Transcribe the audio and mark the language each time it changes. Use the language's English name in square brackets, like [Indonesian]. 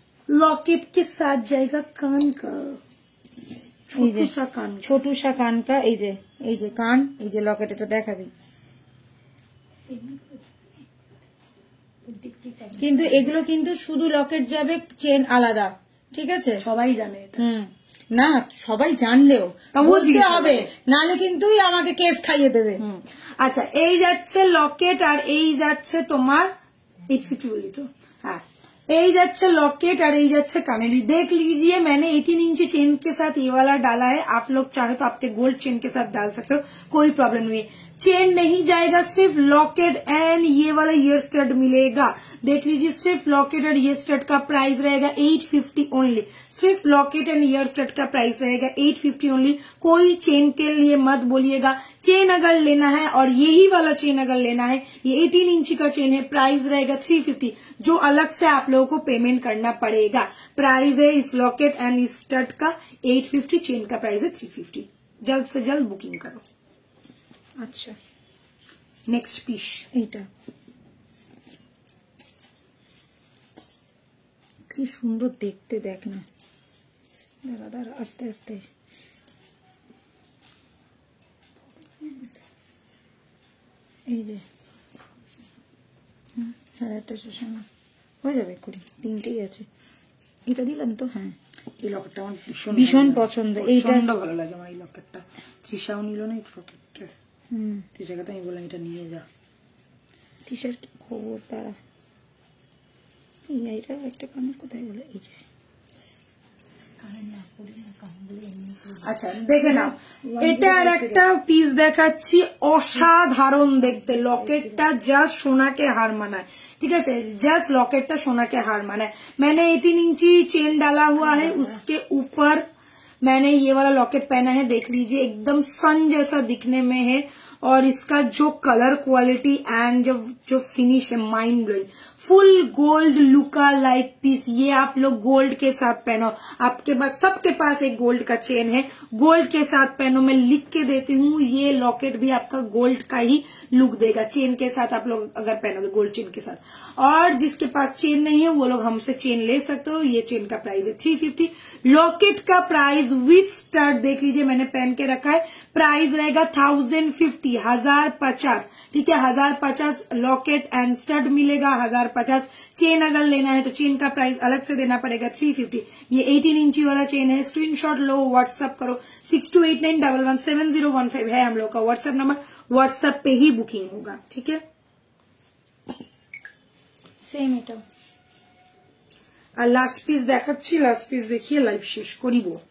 [Hindi] Locket के साथ जाएगा कान का छोटू सा कान का, [Bangla] এই যে কান, এই যে লকেট, এটা দেখাবি, কিন্তু এগুলো কিন্তু শুধু লকেট যাবে, চেন আলাদা, ঠিক আছে, সবাই জানে এটা। না সবাই জানলেও বুঝতে হবে, নালে কিন্তু আমাকে কেস খাইয়ে দেবে। আচ্ছা এই যাচ্ছে লকেট, আর এই যাচ্ছে তোমার 850 বলি তো, হ্যাঁ এই যাচ্ছে [Hindi] लॉकेट और ये जाच्छे कानेरी। देख लीजिए मैंने 18 इंची चेन के साथ ये वाला डाला है, आप लोग चाहे तो आपके गोल्ड चेन के साथ डाल सकते हो, कोई प्रॉब्लम नहीं है। चेन नहीं जाएगा, सिर्फ लॉकेट एंड ये वाला ईयर स्टड मिलेगा। देख लीजिए सिर्फ लॉकेट और ईयर स्टड का प्राइस रहेगा 850 ओनली, सिर्फ लॉकेट एंड ईयर स्टड का प्राइस रहेगा 850 ओनली। कोई चेन के लिए मत बोलिएगा, चेन अगर लेना है और यही वाला चेन अगर लेना है, ये 18 इंची का चेन है, प्राइस रहेगा 350, जो अलग से आप लोगों को पेमेंट करना पड़ेगा। प्राइस है इस लॉकेट एंड इस स्टड का 850, चेन का प्राइस है 350। जल्द से जल्द बुकिंग करो। [Bangla] আচ্ছা [English] next piece [Bangla] এটা কি সুন্দর দেখতে, দেখ না, দাঁড়া দাঁড়া আস্তে আস্তে, এই যে 8:30 সময় হয়ে যাবে 3টেই আছে। এটা দিলাম তো? হ্যাঁ, এই লকেটটা আমার ভীষণ পছন্দ। এইটা ভালো লাগে আমার, এই লকেটটা। তৃষাও নিল না এই লকেটটা। তৃষাকে তো আমি বললাম এটা নিয়ে যা। তৃষার কি খবর তারা? এইটা একটা কানের কোথায় বলে, এই যে আচ্ছা দেখে নাও, এটা আর একটা পিস দেখাচ্ছি, অসাধারণ দেখতে। লকেটটা জাস্ট সোনাকে হার মানায়, [Hindi] ठीक है। जस्ट लॉकेट सोना के हार माना है। मैंने 18 इंची चेन डाला हुआ है, उसके ऊपर मैंने ये वाला लॉकेट पहना है। देख लीजिए एकदम सन जैसा दिखने में है, और इसका जो कलर क्वालिटी एंड जो फिनिश है [English] Mind blowing. [Hindi] फुल गोल्ड लुका लाइक पीस, ये आप लोग गोल्ड के साथ पहनो। आपके पास सबके पास एक गोल्ड का चेन है, गोल्ड के साथ पहनो। मैं लिख के देती हूँ, ये लॉकेट भी आपका गोल्ड का ही लुक देगा। चेन के साथ आप लोग अगर पहनोगे गोल्ड चेन के साथ। और जिसके पास चेन नहीं है वो लोग हमसे चेन ले सकते हो। ये चेन का प्राइस है 350। लॉकेट का प्राइस विथ स्टड देख लीजिए, मैंने पहन के रखा है। प्राइस रहेगा 1050, 1050, ठीक है। 1050 लॉकेट एंड स्टड मिलेगा, 1050। चेन अगर लेना है तो चेन का प्राइस अलग से देना पड़ेगा 350। ये 18 इंची वाला चेन है। स्क्रीनशॉट लो, व्हाट्सएप करो। 6289117015 है हम लोग का व्हाट्सएप नंबर। व्हाट्सएप पे ही बुकिंग होगा, ठीक है। [Bangla] सेम এটা। আর লাস্ট পিস দেখাচ্ছি, লাস্ট পিস দেখিয়ে লাইভ শেষ করিব।